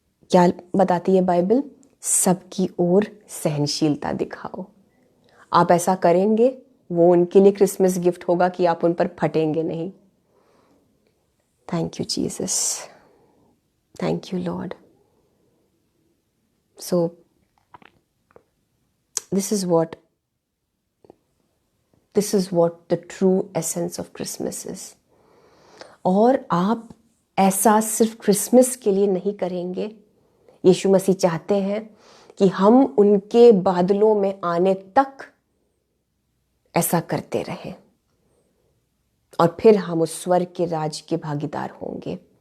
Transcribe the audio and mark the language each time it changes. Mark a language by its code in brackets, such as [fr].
[hi] क्या बताती है बाइबल? सबकी ओर सहनशीलता दिखाओ। आप ऐसा करेंगे, वो उनके लिए क्रिसमस गिफ्ट होगा कि आप उन पर फटेंगे नहीं। [en] Thank you Jesus, thank you lord. So this is what the true essence of Christmas is. [hi] और आप ऐसा सिर्फ क्रिसमस के लिए नहीं करेंगे। यीशु मसीह चाहते हैं कि हम उनके बादलों में आने तक ऐसा करते रहें और फिर हम उस स्वर्ग के राज के भागीदार होंगे।